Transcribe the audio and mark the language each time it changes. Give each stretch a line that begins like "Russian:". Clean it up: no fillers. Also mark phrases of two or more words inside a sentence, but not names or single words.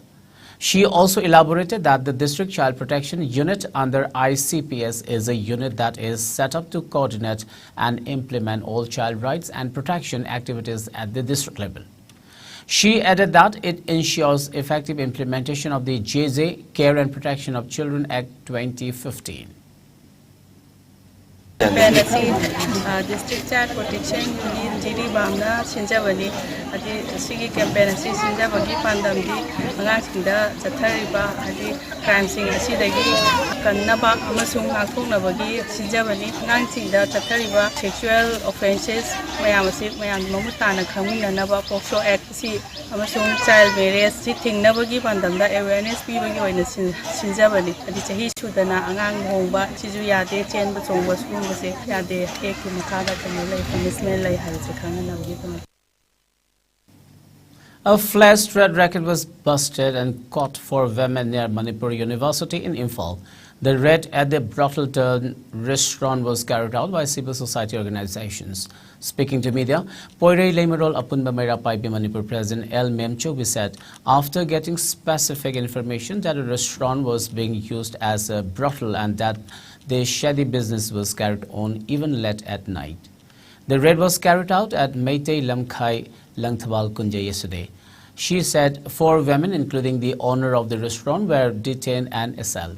English: She also elaborated that the District Child Protection Unit under ICPS is a unit that is set up to coordinate and implement all child rights and protection activities at the district level. She added that it ensures effective implementation of the JJ Care and Protection of Children Act 2015.
Manipuri: District Child Protection Unit Jiribam na sinjabani adi sigi campaign asi sinjabagi pandamdi angangsingda chathariba adi crime sing asidagi kannaba amasung ngakthoknabagi sinjabani angangsingda chathariba
English: sexual offences
Manipuri: mayam asi mayam mamutana khangminanaba POCSO Act si amasung
English: child marriage
Manipuri: si thingnabagi pandamda awareness pibagi oina sinjabani adi chahi sudana angang hongba siju yade chenba chongba se yade ekki makada kanalai punishment lai halse khanganabagi.
English: A flash trade racket was busted and caught for women near Manipur University in Imphal. The raid at the brothel restaurant was carried out by civil society organizations. Speaking to media, Poirei Lemerol Apunba Mera Paipi Manipur President L. Memchobi said after getting specific information that a restaurant was being used as a brothel and that the shady business was carried on even late at night. The raid was carried out at Meitei Lamkhai Langthabal Kunja yesterday. She said 4 women, including the owner of the restaurant, were detained and assailed.